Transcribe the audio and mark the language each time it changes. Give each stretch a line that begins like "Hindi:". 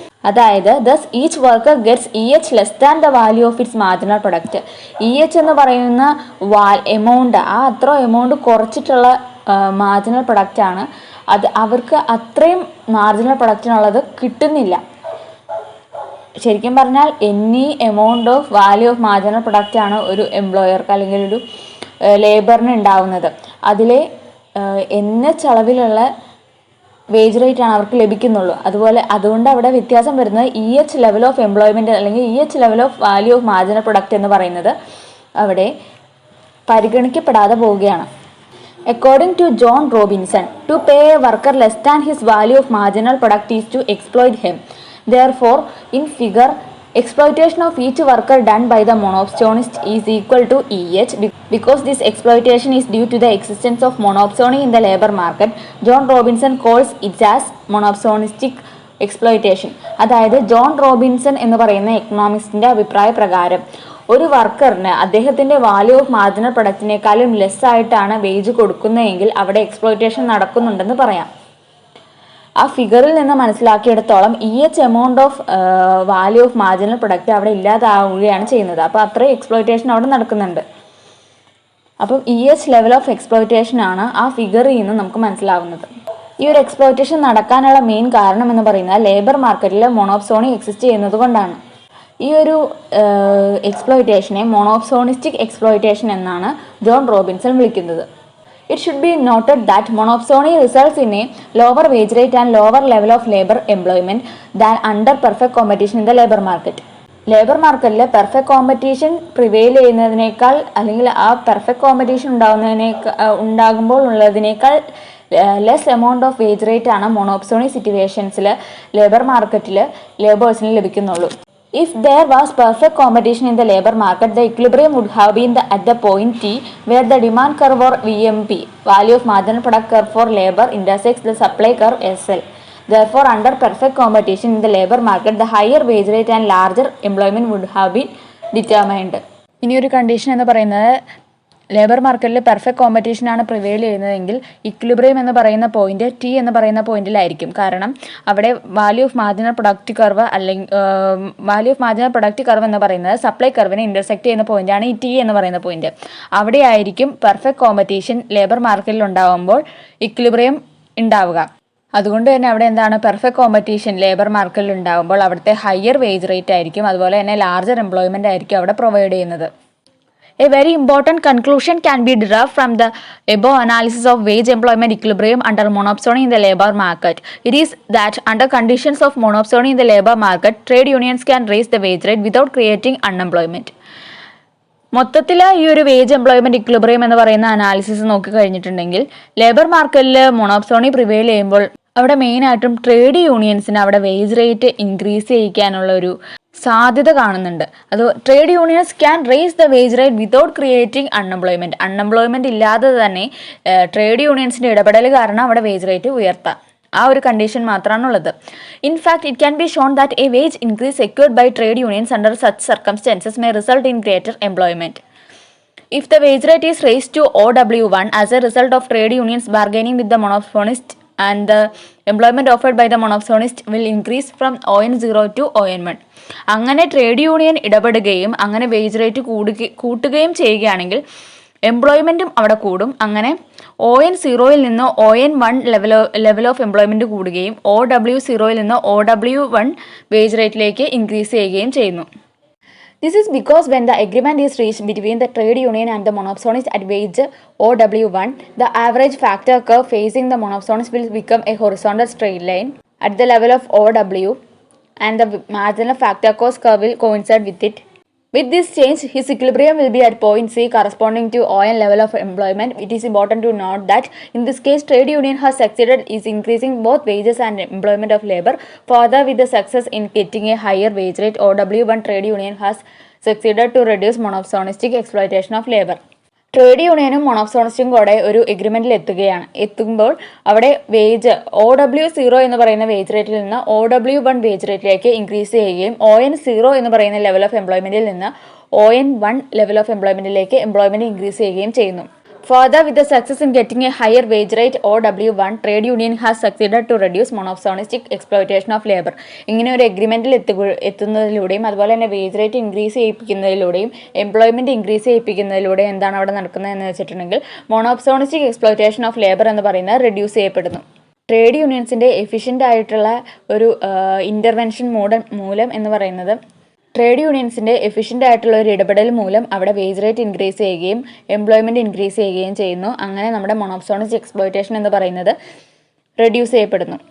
Malayalam: അതായത്
English: thus each worker gets EH less than the value of its marginal product.
Malayalam: EH എന്ന് പറയുന്ന amount, ആ അത്ര എമൗണ്ട് കുറച്ചിട്ടുള്ള മാർജിനൽ പ്രൊഡക്റ്റ് ആണ്. അത് അവർക്ക് അത്രയും മാർജിനൽ പ്രൊഡക്റ്റിനുള്ളത് കിട്ടുന്നില്ല. ശരിക്കും പറഞ്ഞാൽ NE amount of value of marginal product ആണ് ഒരു എംപ്ലോയർക്ക് അല്ലെങ്കിൽ ഒരു ലേബറിന് ഉണ്ടാവുന്നത്. അതിലെ NH അളവിലുള്ള വേജ് റേറ്റ് ആണ് അവർക്ക് ലഭിക്കുന്നുള്ളൂ. അതുകൊണ്ട് അവിടെ വ്യത്യാസം വരുന്നത് EH ലെവൽ ഓഫ് എംപ്ലോയ്മെൻറ്റ് അല്ലെങ്കിൽ EH level of value of marginal product എന്ന് പറയുന്നത് അവിടെ പരിഗണിക്കപ്പെടാതെ പോവുകയാണ്.
English: According to John Robinson, to pay a worker less than his value of marginal product is to exploit him. Therefore, in figure, exploitation of each worker done by the monopsonist is equal to EH. Because this exploitation is due to the existence of monopsony in the labor market, John Robinson calls it as monopsonistic exploitation.
Malayalam: അതായത് John Robinson എന്ന് പറയുന്ന എക്കണോമിക്സിന്റെ അഭിപ്രായ പ്രകാരം ഒരു വർക്കറിന് അദ്ദേഹത്തിന്റെ value of marginal പ്രൊഡക്റ്റിനേക്കാളും less ആയിട്ടാണ് wage കൊടുക്കുന്നതെങ്കിൽ അവിടെ exploitation നടക്കുന്നുണ്ടെന്ന് പറയാം. ആ ഫിഗറിൽ നിന്ന് മനസ്സിലാക്കിയെടുത്തോളം EH amount of value of marginal product അവിടെ ഇല്ലാതാവുകയാണ് ചെയ്യുന്നത്. അപ്പോൾ അത്രയും എക്സ്പ്ലോയിറ്റേഷൻ അവിടെ നടക്കുന്നുണ്ട്. അപ്പം EH ലെവൽ ഓഫ് എക്സ്പ്ലോയിറ്റേഷൻ ആണ് ആ ഫിഗറിൽ നിന്ന് നമുക്ക് മനസ്സിലാവുന്നത്. ഈ ഒരു എക്സ്പ്ലോയിറ്റേഷൻ നടക്കാനുള്ള മെയിൻ കാരണം എന്ന് പറയുന്നത് ലേബർ മാർക്കറ്റിൽ മോണോപ്സോണി എക്സിസ്റ്റ് ചെയ്യുന്നത് കൊണ്ടാണ്. ഈ ഒരു എക്സ്പ്ലോയിറ്റേഷനെ മോണോപ്സോണിസ്റ്റിക് എക്സ്പ്ലോയിറ്റേഷൻ എന്നാണ് ജോൺ റോബിൻസൺ വിളിക്കുന്നത്.
English: It should be noted that monopsony results in a lower wage rate and lower level of labor employment than under perfect competition in the labor market.
Malayalam: Labour മാർക്കറ്റിൽ perfect competition prevail ചെയ്യുന്നതിനേക്കാൾ അല്ലെങ്കിൽ ആ perfect competition ഉണ്ടാകുമ്പോൾ ഉള്ളതിനേക്കാൾ less amount of wage rate ആണ് മോണോപ്സോണി സിറ്റുവേഷൻസിൽ labour മാർക്കറ്റിൽ ലേബേഴ്സിന് ലഭിക്കുന്നുള്ളൂ.
English: If there was perfect competition in the labor market, the equilibrium would have been at the point T where the demand curve or VMP, value of marginal product curve for labor, intersects the supply curve SL. Therefore, under perfect competition in the labor market, the higher wage rate and larger employment would have been determined.
Malayalam: ഇനി ഒരു condition എന്ന് പറയുന്നത് labour മാർക്കറ്റിൽ perfect കോമ്പറ്റീഷനാണ് prevail ചെയ്യുന്നതെങ്കിൽ equilibrium എന്ന് പറയുന്ന point T എന്ന് പറയുന്ന പോയിന്റിലായിരിക്കും. കാരണം അവിടെ value of marginal product curve അല്ലെങ്കിൽ value of marginal product curve എന്ന് പറയുന്നത് സപ്ലൈ കർവിനെ ഇന്റർസെക്ട് ചെയ്യുന്ന പോയിന്റാണ് ഈ T എന്ന് പറയുന്ന പോയിന്റ്. അവിടെ ആയിരിക്കും പെർഫെക്റ്റ് കോമ്പറ്റീഷൻ ലേബർ മാർക്കറ്റിൽ ഉണ്ടാകുമ്പോൾ ഇക്വിലിബ്രിയം ഉണ്ടാവുക. അതുകൊണ്ട് തന്നെ അവിടെ എന്താണ് പെർഫെക്റ്റ് കോമ്പറ്റീഷൻ ലേബർ മാർക്കറ്റിൽ ഉണ്ടാകുമ്പോൾ അവിടുത്തെ ഹയർ വേജ് റേറ്റ് ആയിരിക്കും, അതുപോലെ തന്നെ ലാർജർ എംപ്ലോയ്മെന്റ് ആയിരിക്കും അവിടെ പ്രൊവൈഡ് ചെയ്യുന്നത്.
English: A very important conclusion can be derived from the above analysis of wage employment equilibrium under monopsony in the labor market. It is that under conditions of monopsony in the labor market, trade unions can raise the wage rate without creating unemployment.
Malayalam: മൊത്തത്തിൽ ഈ ഒരു wage employment equilibrium എന്ന് പറയുന്ന analysis നോക്കി കഴിഞ്ഞിട്ടുണ്ടെങ്കിൽ labour മാർക്കറ്റിൽ monopsony prevail ചെയ്യുമ്പോൾ അവിടെ മെയിനായിട്ടും ട്രേഡ് യൂണിയൻസിന് അവിടെ വേജ് റേറ്റ് ഇൻക്രീസ് ചെയ്യിക്കാനുള്ള ഒരു സാധ്യത കാണുന്നുണ്ട്. അത്
English: trade unions can raise the wage rate without creating unemployment
Malayalam: ഇല്ലാതെ തന്നെ ട്രേഡ് യൂണിയൻസിന്റെ ഇടപെടൽ കാരണം അവിടെ വേജ് റേറ്റ് ഉയർത്താം. ആ ഒരു കണ്ടീഷൻ മാത്രമാണുള്ളത്.
English: In fact it can be shown that a wage increase secured by trade unions under such circumstances may result in greater employment. If the wage rate is raised to OW1 as a result of trade unions bargaining with the monopolist, and the employment offered by the monopsonist will increase from ON0 to ON1.
Malayalam: അങ്ങനെ trade union ഇടപെടുകയും അങ്ങനെ wage rate കൂട്ടുകയും ചെയ്യുകയാണെങ്കിൽ എംപ്ലോയ്മെൻറ്റും അവിടെ കൂടും. അങ്ങനെ ON0 നിന്ന് ON1 level of employment കൂടുകയും OW0 നിന്ന് OW1 വേജ് റേറ്റിലേക്ക് ഇൻക്രീസ് ചെയ്യുകയും ചെയ്യുന്നു.
English: This is because when the agreement is reached between the trade union and the monopsonist at wage OW1, the average factor curve facing the monopsonist will become a horizontal straight line at the level of OW, and the marginal factor cost curve will coincide with it. With this change, his equilibrium will be at point C corresponding to ON level of employment. It is important to note that in this case, trade union has succeeded in increasing both wages and employment of labor. Further, with the success in getting a higher wage rate, OW1 trade union has succeeded to reduce monopsonistic exploitation of labor.
Malayalam: Trade യൂണിയനും മൊണോപ്സോണിസ്റ്റും കൂടെ ഒരു എഗ്രിമെന്റിൽ എത്തുമ്പോൾ അവിടെ wage OW0 എന്ന് പറയുന്ന wage റേറ്റിൽ നിന്ന് OW1 wage റേറ്റിലേക്ക് increase ചെയ്യുകയും ON0 എന്ന് പറയുന്ന ലെവൽ ഓഫ് എംപ്ലോയ്മെന്റിൽ നിന്ന് ON1 level of എംപ്ലോയ്മെന്റിലേക്ക് employment increase ചെയ്യുകയും ചെയ്യുന്നു.
English: Further, with the success in getting a higher wage rate OW1, trade union has succeeded to reduce monopsonistic exploitation of labor.
Malayalam: ഇങ്ങനെ ഒരു എഗ്രിമെന്റിൽ എത്തുന്നതിലൂടെയും അതുപോലെ തന്നെ wage rate increase ചെയ്യിപ്പിക്കുന്നതിലൂടെയും employment increase ചെയ്യിപ്പിക്കുന്നതിലൂടെയും എന്താണ് അവിടെ നടക്കുന്നതെന്ന് വെച്ചിട്ടുണ്ടെങ്കിൽ മോണോപ്സോണിസ്റ്റിക് എക്സ്പ്ലോയിറ്റേഷൻ ഓഫ് ലേബർ എന്ന് പറയുന്നത് റെഡ്യൂസ് ചെയ്യപ്പെടുന്നു. ട്രേഡ് യൂണിയൻസിന്റെ എഫിഷ്യൻ്റ് ആയിട്ടുള്ള ഒരു ഇന്റർവെൻഷൻ മൂലം എന്ന് പറയുന്നത് ട്രേഡ് യൂണിയൻസിന്റെ എഫിഷ്യൻ്റ് ആയിട്ടുള്ള ഒരു ഇടപെടൽ മൂലം അവിടെ വേജ് റേറ്റ് ഇൻക്രീസ് ചെയ്യുകയും എംപ്ലോയ്മെന്റ് ഇൻക്രീസ് ചെയ്യുകയും ചെയ്യുന്നു. അങ്ങനെ നമ്മുടെ മോണോപ്സോണിസ്റ്റിക് എക്സ്പ്ലോയിറ്റേഷൻ എന്ന് പറയുന്നത് റെഡ്യൂസ് ചെയ്യപ്പെടുന്നു.